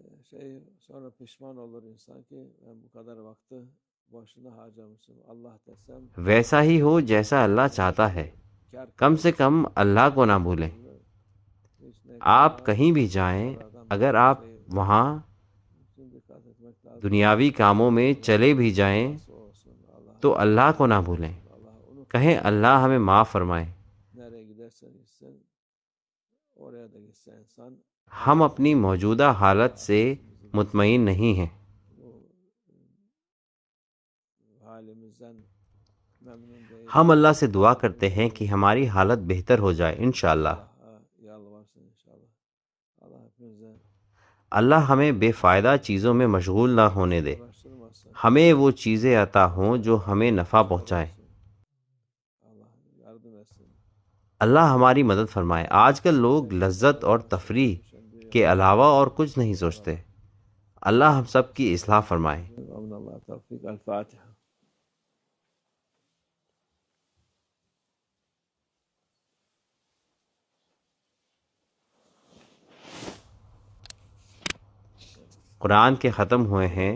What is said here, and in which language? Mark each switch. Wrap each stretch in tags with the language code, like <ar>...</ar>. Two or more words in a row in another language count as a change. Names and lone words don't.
<ur>ویسا ہی ہو جیسا اللہ چاہتا ہے، کم سے کم اللہ کو نہ بھولیں۔ آپ کہیں بھی جائیں، اگر آپ وہاں دنیاوی کاموں میں چلے بھی جائیں تو اللہ کو نہ بھولیں۔ کہیں اللہ ہمیں معاف فرمائے۔</ur> <tr>nereye gidersen gitsen oraya da gitse insan</tr> <ur>ہم اپنی موجودہ حالت سے مطمئن نہیں ہیں۔</ur> <tr>bu halimizden memnun değil.</tr> <ur>ہم اللہ سے دعا کرتے ہیں کہ ہماری حالت بہتر ہو جائے انشاءاللہ۔</ur> <tr>Allah'a yalvarsın inşallah. Allah hepimize</tr> <ur>اللہ ہمیں بے فائدہ چیزوں میں مشغول نہ ہونے دے،</ur> <tr>uğraştırmasın.</tr> <ur>ہمیں وہ چیزیں عطا ہوں جو ہمیں نفع پہنچائیں۔</ur> <tr>Allah yardım etsin.</tr> <ur>اللہ ہماری مدد فرمائے۔ آج کل لوگ لذت اور تفریح کے علاوہ اور کچھ نہیں سوچتے۔ اللہ ہم سب کی اصلاح فرمائے۔</ur> <tr>Amin Allah tevfik. El Fatiha.</tr> <ur>قرآن کے ختم ہوئے ہیں۔</ur>